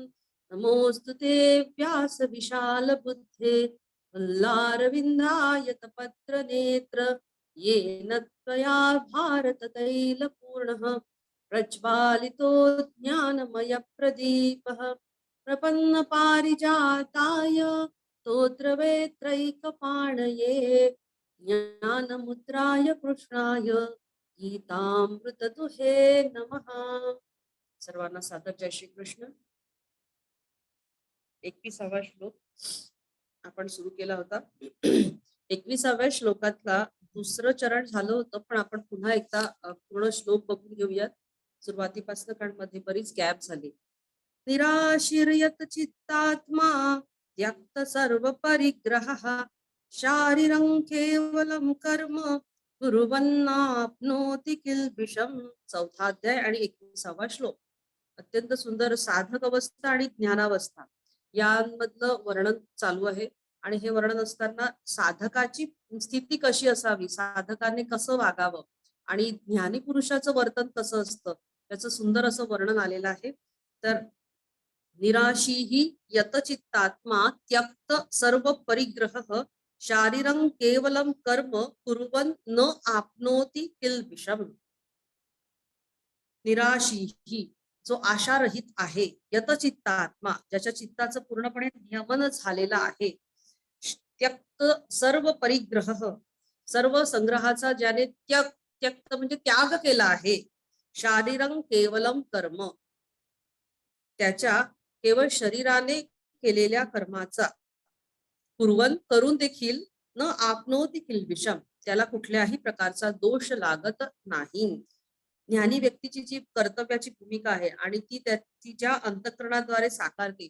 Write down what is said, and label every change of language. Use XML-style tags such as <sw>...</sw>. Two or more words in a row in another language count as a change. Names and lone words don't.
<sa>नमोऽस्तु ते व्यास विशाल बुद्धे वल्लारविन्दायतपत्रनेत्र येन त्वया भारततैलपूर्णः प्रज्वालितो ज्ञानमयप्रदीपः प्रपन्नपारिजाताय स्तोत्रवेत्रैकपाणये ज्ञानमुद्राय कृष्णाय गीतामृतदुहे नमः।</sa> <mr>सर्वांना सादर जय श्री कृष्ण। 21वा श्लोक आपण सुरू केला होता. 21व्या श्लोकातला दुसरं चरण झालं होतं, पण आपण पुन्हा एकदा पूर्ण श्लोक बघून घेऊयात. सुरुवातीपासून कारण मध्ये बरीच गॅप झाली.</mr> <sa>निराशीर्यत चित्तात्मा त्यक्त सर्व परिग्रहः शारीरं केवलं कर्म कुर्वन्नाप्नोति किल्बिषम्.</sa> <mr>4था अध्याय आणि 21वा श्लोक. अत्यंत सुंदर साधक अवस्था आणि ज्ञानावस्था यांमधलं वर्णन चालू आहे. आणि हे वर्णन असताना साधकाची स्थिती कशी असावी, साधकाने कसं वागावं आणि ज्ञानी पुरुषाचं वर्तन कसं असतं त्याचं सुंदर असं वर्णन आलेलं आहे.</mr> <sa>तर निराशीही यतचित्तात्मा त्यक्त सर्व परिग्रह शारीरं केवलं कर्म कुर्वन् न आपनोति किल्बिषम्.</sa> <mr>निराशीही जो आशारहित आहे, यतचित्तात्मा ज्याच्या चित्ताचं पूर्णपणे नियमन झालेलं आहे,</mr> <sa>त्यक्त सर्व परिग्रह</sa> <mr>सर्व संग्रहाचा ज्याने त्यक्त म्हणजे त्याग केला आहे,</mr> <sa>शारीरं केवलम कर्म</sa> <mr>त्याच्या केवळ शरीराने केलेल्या कर्माचा, कुर्वन करून देखील</mr> <sa>न आपनोति किल्बिषम</sa> <mr>त्याला कुठल्याही प्रकारचा दोष लागत नाही. ज्ञानी व्यक्तीची जी कर्तव्याची भूमिका आहे आणि ती तिच्या अंतःकरणाद्वारे साकारते.</mr>